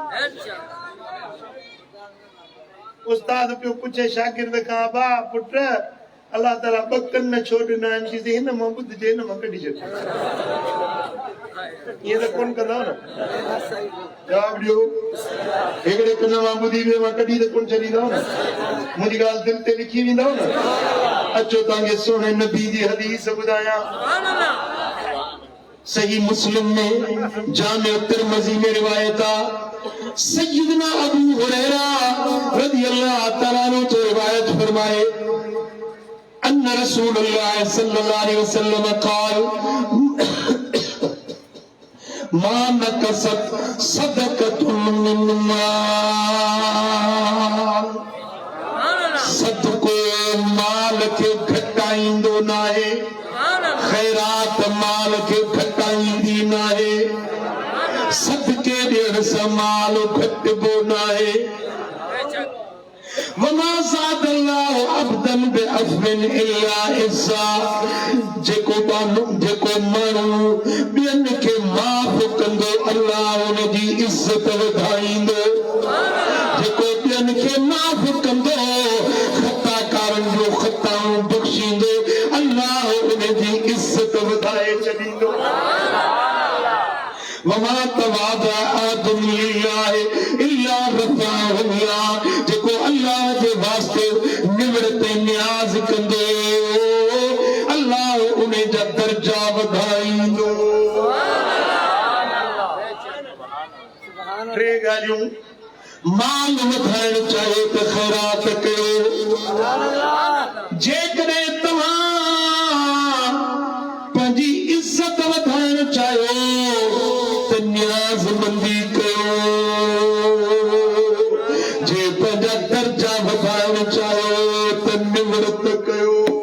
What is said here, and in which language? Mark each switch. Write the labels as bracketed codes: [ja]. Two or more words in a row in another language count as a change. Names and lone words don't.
[sd] उस्ताद पियो पुछे शागिर्द खां बा पुट अल्लाह ताला ॿ कन छो ॾिना आहिनि चईं हिन मां ॿुधजे हिन मां कढी छॾ ईअं त कोन कंदव न जवाब ॾियो हिकिड़े कन मां ॿुधी ॿिए मां कढी त कोन छॾींदव न मुंहिंजी ॻाल्हि दिलि ते लिखी वेंदव न अचो तव्हांखे सुहिणे नबी जी हदीस ॿुधायां सही मुस्लिम में जामे तिरमिज़ी में रिवायत आहे सय्यदना अबू हुरैरा रज़ी अल्लाह तआला अन्हु तो रिवायत फरमाए [ar] أن رسول الله صلى الله عليه وسلم قال ما نقصت صدقة من [sd] माल सदको माल के घटाईंदो नाहे खैरात माल के घटाईंदी नाहे सदके ॾियण सां माल घटिबो नाहे [ar] وما زاد الله عبدا بعفو إلا عزا [sd] जेको माण्हू ॿियनि खे माफ़ कंदो अल्लाह उन जी इज़त वधाईंदो जेको ॿियनि खे माफ़ कंदो खताकारनि जो खताऊं बख़्शींदो अल्लाह उन जी इज़त वधाए छॾींदो [ar] وما تواضع آدم لله إلا رفعه الله [sd] जेको अल्लाह जे वास्ते निवृत न्याज़ कंदो अल्लाह उन जा दर्जा वधाईंदो टे ॻाल्हियूं माल वधाइण चाहियो त ख़ैरात कयो जेकॾहिं तव्हां पंहिंजी इज़त वधाइण चाहियो न्याज़मंदी कयो जे पंहिंजा दर्जा वधाइण चाहियो त निवृत कयो